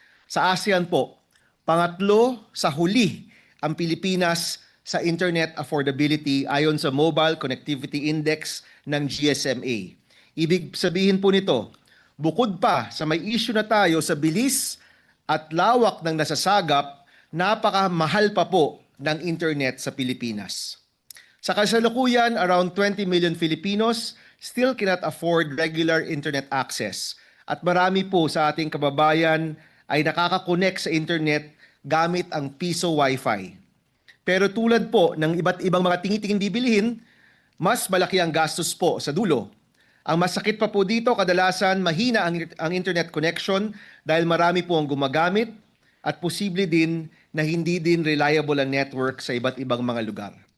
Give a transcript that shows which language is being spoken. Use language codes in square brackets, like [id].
[tl] Sa ASEAN po, pangatlo sa huli ang Pilipinas sa internet affordability ayon sa Mobile Connectivity Index ng GSMA. Ibig sabihin po nito, bukod pa sa may issue na tayo sa bilis at lawak ng nasasagap, napakamahal pa po ng internet sa Pilipinas. Sa kasalukuyan, [en] around 20 million Filipinos still cannot afford regular internet access. [tl] At marami po sa ating kababayan ay nakakakonect sa internet gamit ang piso Wi-Fi. Pero tulad po ng iba't ibang mga tingi-tingin bibilihin, mas malaki ang gastos po sa dulo. Ang masakit pa po dito, kadalasan mahina ang internet connection dahil marami po ang gumagamit at posible din na hindi din reliable ang network sa iba't ibang mga lugar.